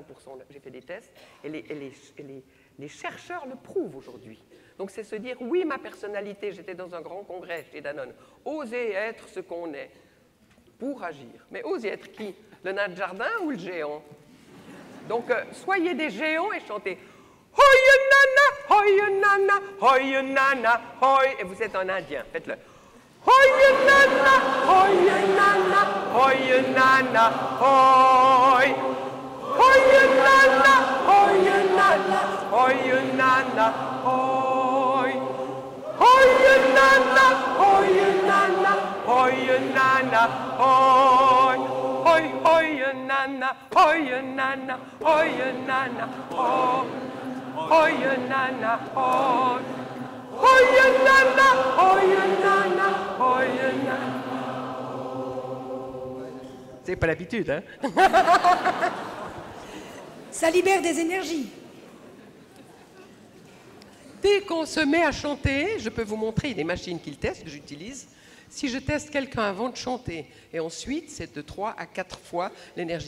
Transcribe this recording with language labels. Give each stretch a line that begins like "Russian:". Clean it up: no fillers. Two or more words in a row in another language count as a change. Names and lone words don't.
French: J'ai fait des tests et les chercheurs le prouvent aujourd'hui. Donc, c'est se dire, oui, ma personnalité, j'étais dans un grand congrès chez Danone, oser être ce qu'on est. pour agir. Mais osez être qui? Le nain de jardin ou le géant? Donc, soyez des géants et chantez Hoi nana, hoi nana, hoi. Et vous êtes un indien, faites-le. Hoi nana, hoi nana, hoi nana, hoi. Hoi nana, hoi nana, hoi nana, hoi. Hoi nana, hoi nana, hoi nana, hoi. Hoi, hoi nana, hoi nana, hoi nana, hoi. Hoi nana, hoi. Hoi nana, hoi nana, hoi nana. C'est pas l'habitude, hein? Ça libère des énergies. Dès qu'on se met à chanter, je peux vous montrer des machines qu'ils testent, que j'utilise. Si je teste quelqu'un avant de chanter, et ensuite, c'est de 3 à 4 fois l'énergie.